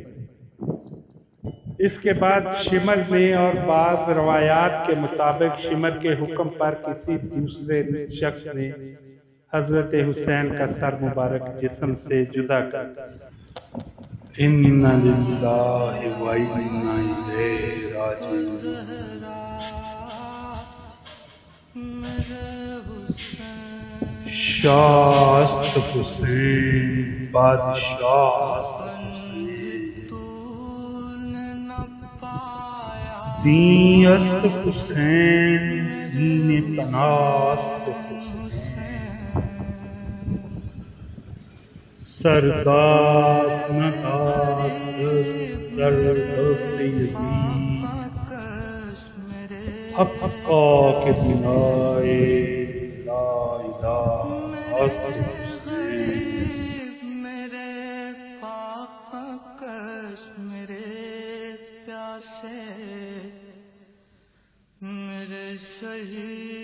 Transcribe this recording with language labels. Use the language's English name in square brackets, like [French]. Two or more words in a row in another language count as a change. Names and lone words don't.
[Urdu] اس کے بعد شمر نے، اور بعض روایات کے مطابق شمر کے حکم پر کسی دوسرے شخص نے، حضرت حسین کا سر مبارک جسم سے جدا کر دیا۔ [Arabic] اِنَّ لِلَّهِ وَإِنَّا إِلَيْهِ راجعون۔ [Persian] شاہ است حسین بادشاہ است حسین، دین است حسین دین پناہ است حسین، سرداد نداد دست در دست یزید، حقا کہ بنائے لا الہ است حسین۔ [Urdu] میرے پاکش میرے پیاسے، میرے شہید